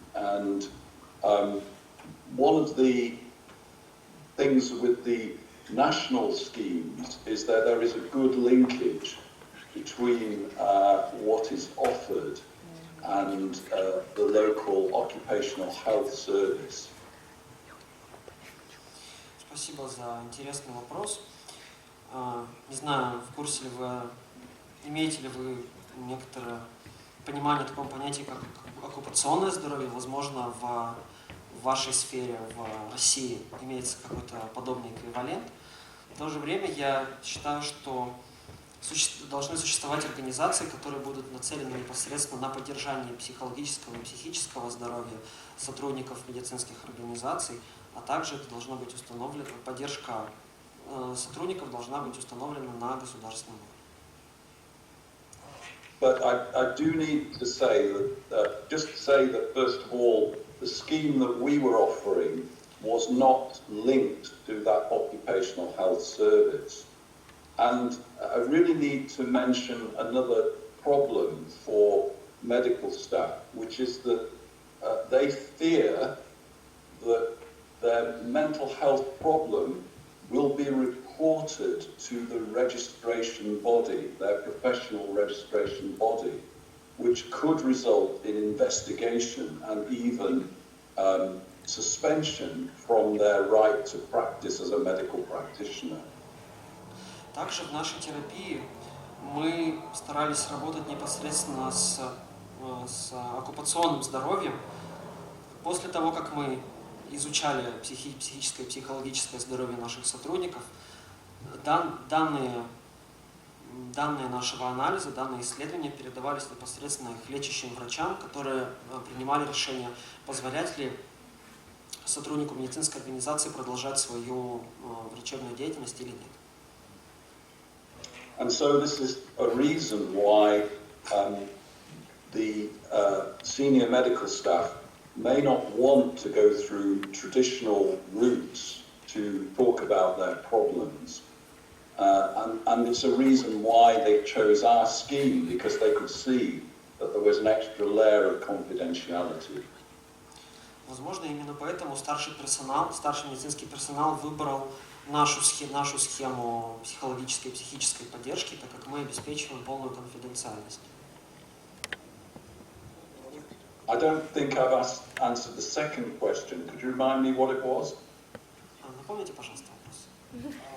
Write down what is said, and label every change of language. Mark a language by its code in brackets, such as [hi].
[en] And one of the things with the national schemes is that there is a good linkage between what is offered and the local occupational health service. [ru] Спасибо за интересный вопрос. Не знаю, в курсе ли вы, имеете ли вы некоторое понимание такого понятия, как оккупационное здоровье. Возможно, в вашей сфере, в России, имеется какой-то подобный эквивалент. В то же время я считаю, что должны существовать организации, которые будут нацелены непосредственно на поддержание психологического и психического здоровья сотрудников медицинских организаций, а также это должно быть установлено, поддержка сотрудников должна быть установлена на государственном уровне. [en] But I do need to say that, just to say that first of all, the scheme that we were offering was not linked to that occupational health service. And I really need to mention another problem for medical staff, which is that they fear that their mental health problem will be reported to the registration body, their professional registration body, which could result in investigation and even suspension from their right to practice as a medical practitioner. [ru] Также в нашей терапии мы старались работать непосредственно с оккупационным здоровьем. После того, как мы изучали психическое и психологическое здоровье наших сотрудников, данные нашего анализа, данные исследования передавались непосредственно их лечащим врачам, которые принимали решение, позволять ли сотруднику медицинской организации продолжать свою врачебную деятельность или нет. [en] And so this is a reason why the senior medical staff may not want to go through traditional routes to talk about their problems. And it's a reason why they chose our scheme, because they could see that there was an extra layer of confidentiality. [ru] Возможно, именно поэтому старший медицинский персонал выбрал нашу схему психологической и психической поддержки, так как мы обеспечиваем полную конфиденциальность. [en] I don't think I've answered the second question. Could you remind me what it was? [ru] Напомните, пожалуйста, вопрос.